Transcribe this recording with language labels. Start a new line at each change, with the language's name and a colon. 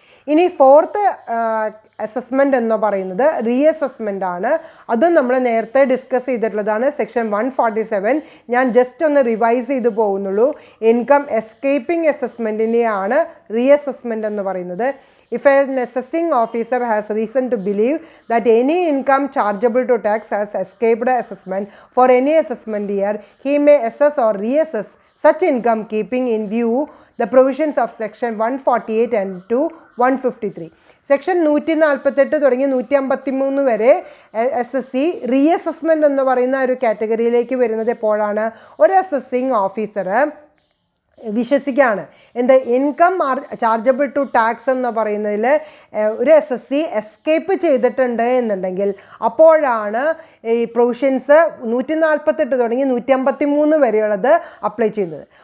Malayalam: ഇനി fourth assessment എന്ന് പറയുന്നത് റീഅസസ്മെൻ്റ് ആണ്. അതും നമ്മൾ നേരത്തെ ഡിസ്കസ് ചെയ്തിട്ടുള്ളതാണ്, സെക്ഷൻ 147. ഞാൻ ജസ്റ്റ് ഒന്ന് റിവൈസ് ചെയ്ത് പോകുന്നുള്ളൂ. ഇൻകം എസ്കേപ്പിംഗ് അസസ്മെൻറ്റിനെയാണ് റീഅസസ്മെൻറ്റ് എന്ന് പറയുന്നത്.
English: If an assessing officer has reason to believe that any income chargeable to tax has escaped assessment for any assessment year, he may assess or reassess such income keeping in view the provisions of section 148 and to 153.
Malayalam: Section 148 തുടങ്ങി 153 വരെ SSE reassessment എന്ന് പറയുന്ന ഒരു കാറ്റഗറിയിലേക്ക് വരുന്നത് എപ്പോഴാണ്? ഒരു assessing officer വിശ്വസിക്കുകയാണ് എന്ത്? ഇൻകം ചാർജബിൾ ടു ടാക്സ് എന്ന് പറയുന്നതിൽ ഒരു SSE എസ്കേപ്പ് ചെയ്തിട്ടുണ്ട് എന്നുണ്ടെങ്കിൽ അപ്പോഴാണ് ഈ പ്രൊവിഷൻസ് 148 തുടങ്ങി 153 വരെയുള്ളത് അപ്ലൈ ചെയ്യുന്നത്.